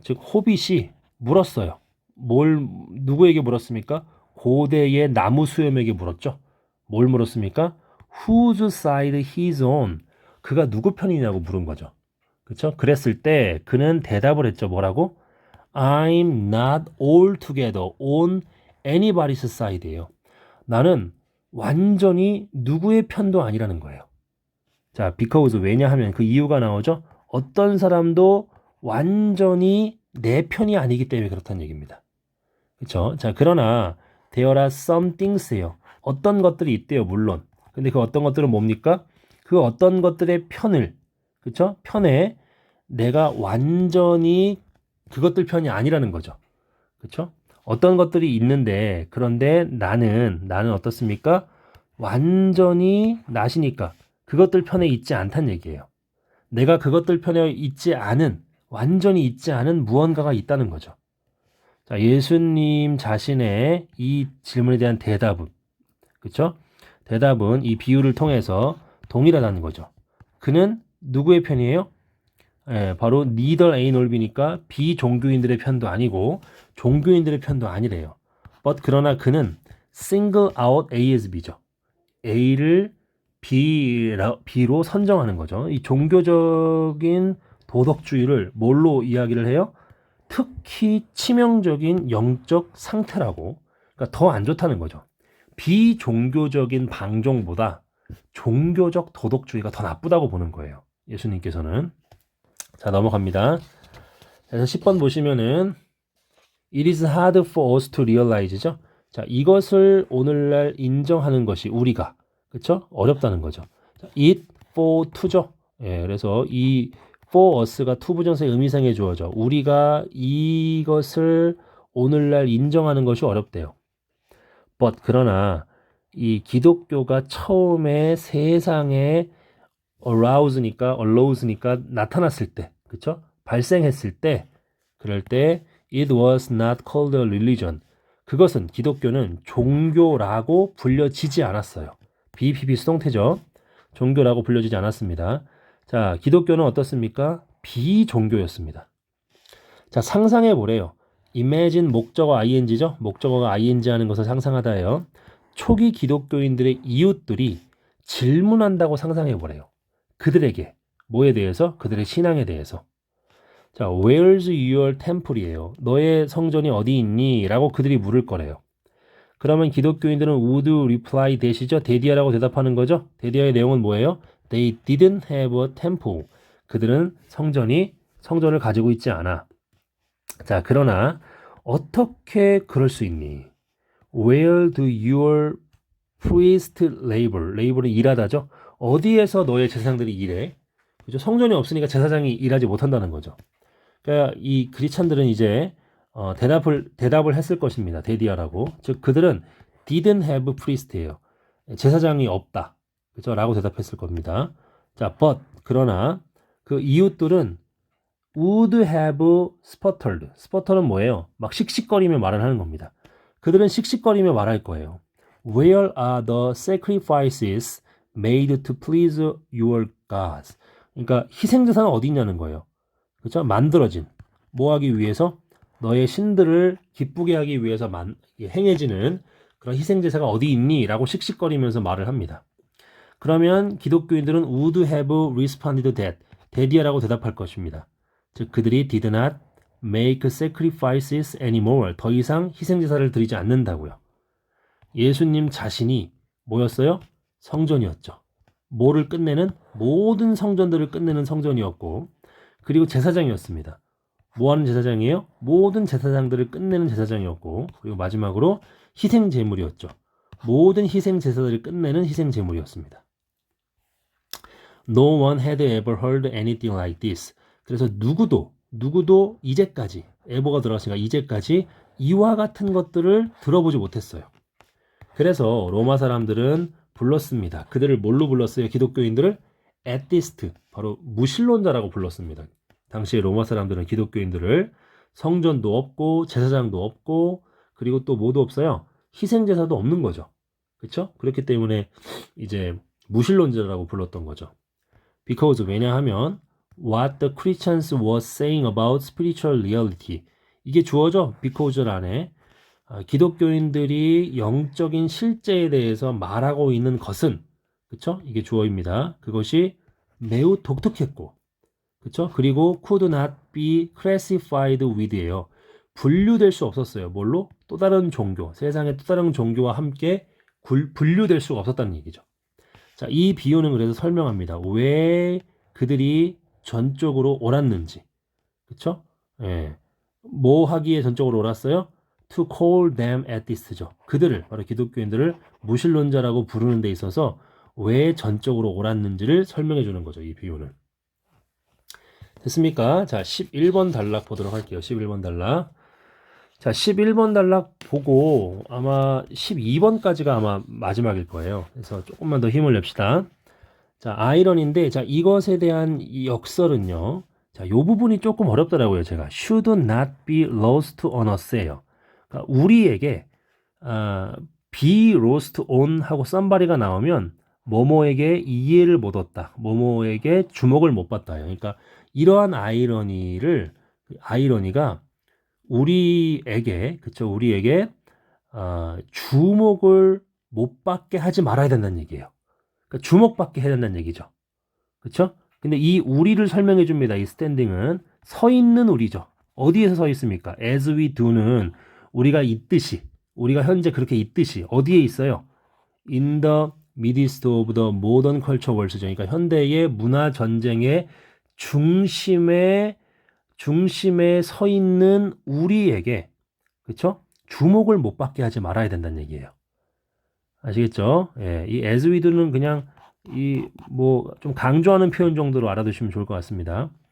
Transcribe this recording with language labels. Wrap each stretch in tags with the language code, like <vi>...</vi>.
<ko>즉 호빗이 물었어요. 누구에게 물었습니까? 고대의 나무 수염에게 물었죠. 뭘 물었습니까?</ko> <en>Whose side he's on?</en> <ko>그가 누구 편이냐고 물은 거죠. 그쵸? 그랬을 때 그는 대답을 했죠. 뭐라고?</ko> <en>I'm not altogether on anybody's side예요.</en> <ko>나는 완전히 누구의 편도 아니라는 거예요. 자, because 왜냐하면 그 이유가 나오죠. 어떤 사람도 완전히 내 편이 아니기 때문에 그렇다는 얘기입니다. 그렇죠? 자, 그러나</ko> <en>there are some things예요.</en> <ko>어떤 것들이 있대요, 물론. 근데 그 어떤 것들은 뭡니까? 그 어떤 것들의 편을, 그렇죠? 편에 내가 완전히 그것들 편이 아니라는 거죠. 그렇죠? 어떤 것들이 있는데 그런데 나는 어떻습니까? 완전히 나시니까 그것들 편에 있지 않단 얘기예요. 내가 그것들 편에 있지 않은 완전히 있지 않은 무언가가 있다는 거죠. 자, 예수님 자신의 이 질문에 대한 대답은, 그쵸? 대답은 이 비유를 통해서 동일하다는 거죠. 그는 누구의 편이에요? 예, 바로</ko> <en>neither A nor B</en> <ko>니까 비종교인들의 편도 아니고 종교인들의 편도 아니래요.</ko> <en>But</en> <ko>그러나 그는</ko> <en>single out A as B죠.</en> <ko>A를 B로 선정하는 거죠. 이 종교적인 도덕주의를 뭘로 이야기를 해요? 특히 치명적인 영적 상태라고. 그러니까 더 안 좋다는 거죠. 비종교적인 방종보다 종교적 도덕주의가 더 나쁘다고 보는 거예요. 예수님께서는. 자, 넘어갑니다. 그래서 10번 보시면은</ko> <en>It is hard for us to realize죠.</en> <ko>자, 이것을 오늘날 인정하는 것이 우리가, 그쵸? 어렵다는 거죠. 자,</ko> <en>it for to</en> <ko>죠. 예, 그래서 이 for us가 to 부정사의 의미상의 주어죠. 우리가 이것을 오늘날 인정하는 것이 어렵대요. But 그러나 이 기독교가 처음에 세상에 allows니까 나타났을 때, 그쵸? 발생했을 때, 그럴 때</ko> <en>it was not called a religion.</en> <ko>그것은 기독교는 종교라고 불려지지 않았어요. BPP 수동태죠. 종교라고 불려지지 않았습니다. 자, 기독교는 어떻습니까? 비종교였습니다. 자, 상상해 보래요. imagine 목적어 ing죠. 목적어가 ing 하는 것을 상상하다예요. 초기 기독교인들의 이웃들이 질문한다고 상상해 보래요. 그들에게 뭐에 대해서? 그들의 신앙에 대해서.</ko> <en>자, where's your temple이에요.</en> <ko>너의 성전이 어디 있니? 라고 그들이 물을 거래요. 그러면 기독교인들은</ko> <en>would reply that</en> <ko>이죠. 데디아라고 대답하는 거죠. 데디아의 내용은 뭐예요?</ko> <en>They didn't have a temple.</en> <ko>그들은 성전을 가지고 있지 않아. 자, 그러나 어떻게 그럴 수 있니?</ko> <en>Where do your priest labor?</en> <ko>labor은 일하다죠. 어디에서 너의 제사장들이 일해? 그죠? 성전이 없으니까 제사장이 일하지 못한다는 거죠. 그러니까 이 크리스찬들은 이제 대답을 했을 것입니다. 데디아라고. 즉 그들은</ko> <en>didn't have priest예요.</en> <ko>제사장이 없다. 그죠? 라고 대답했을 겁니다. 자, but 그러나 그 이웃들은</ko> <en>would have sputtered.</en> <ko>sputter는 뭐예요? 막 씩씩거리며 말을 하는 겁니다. 그들은 씩씩거리며 말할 거예요.</ko> <en>Where are the sacrifices made to please your gods?</en> <ko>그러니까 희생제사는 어디 있냐는 거예요. 그렇죠? 만들어진 뭐 하기 위해서 너의 신들을 기쁘게 하기 위해서 행해지는 그런 희생제사가 어디 있니? 라고 씩씩거리면서 말을 합니다. 그러면 기독교인들은</ko> <en>would have responded that.</en> <ko>데디아라고 대답할 것입니다. 즉 그들이</ko> <en>did not make sacrifices anymore.</en> <ko>더 이상 희생제사를 드리지 않는다고요. 예수님 자신이 뭐였어요? 성전이었죠. 뭐를 끝내는? 모든 성전들을 끝내는 성전이었고 그리고 제사장이었습니다. 뭐하는 제사장이에요? 모든 제사장들을 끝내는 제사장이었고 그리고 마지막으로 희생제물이었죠. 모든 희생제사들을 끝내는 희생제물이었습니다.</ko> <en>No one had ever heard anything like this.</en> <ko>그래서 누구도 이제까지 ever가 들어갔으니까 이제까지 이와 같은 것들을 들어보지 못했어요. 그래서 로마 사람들은 불렀습니다. 그들을 뭘로 불렀어요? 기독교인들을 atheist, 바로 무신론자라고 불렀습니다. 당시에 로마 사람들은 기독교인들을 성전도 없고 제사장도 없고 그리고 또 뭐도 없어요. 희생제사도 없는 거죠. 그렇죠? 그렇기 때문에 이제 무신론자라고 불렀던 거죠.</ko> <en>Because</en> <ko>왜냐하면</ko> <en>what the Christians were saying about spiritual reality</en> <ko>이게 주어죠. because 안에 기독교인들이 영적인 실제에 대해서 말하고 있는 것은 그쵸? 이게 주어입니다. 그것이 매우 독특했고 그쵸?</ko> <en>그리고 could not be classified with예요.</en> <ko>분류될 수 없었어요. 뭘로? 또 다른 종교, 세상의 또 다른 종교와 함께 분류될 수가 없었다는 얘기죠. 자, 이 비유는 그래서 설명합니다. 왜 그들이 전적으로 옳았는지. 그쵸? 예. 뭐 하기에 전적으로 옳았어요?</ko> <en>To call them atheist죠.</en> <ko>그들을, 바로 기독교인들을 무신론자라고 부르는 데 있어서 왜 전적으로 옳았는지를 설명해 주는 거죠. 이 비유는. 됐습니까? 자, 11번 단락 보도록 할게요. 11번 단락. 자, 11번 단락 보고 아마 12번까지가 아마 마지막일 거예요. 그래서 조금만 더 힘을 냅시다. 자, 아이러니인데, 자, 이것에 대한 이 역설은요. 자, 요 부분이 조금 어렵더라고요.</ko> <en>제가 should not be lost on us예요.</en> <ko>그러니까 우리에게 be lost on 하고 somebody가 나오면 뭐뭐에게 이해를 못 얻다, 뭐뭐에게 주목을 못 받다. 그러니까 이러한 아이러니가 우리에게, 그쵸? 우리에게 주목을 못 받게 하지 말아야 된다는 얘기예요. 그러니까 주목받게 해야 된다는 얘기죠. 그쵸? 근데 이 우리를 설명해 줍니다. 이 스탠딩은 서 있는 우리죠. 어디에서 서 있습니까? as we do는 우리가 있듯이, 우리가 현재 그렇게 있듯이 어디에 있어요?</ko> <en>in the midst of the modern culture wars죠.</en> <ko>그러니까 현대의 문화 전쟁의 중심에 서 있는 우리에게, 그쵸? 주목을 못 받게 하지 말아야 된다는 얘기예요. 아시겠죠? 예, 이 as we do는 그냥 이 뭐 좀 강조하는 표현 정도로 알아두시면 좋을 것 같습니다.</ko>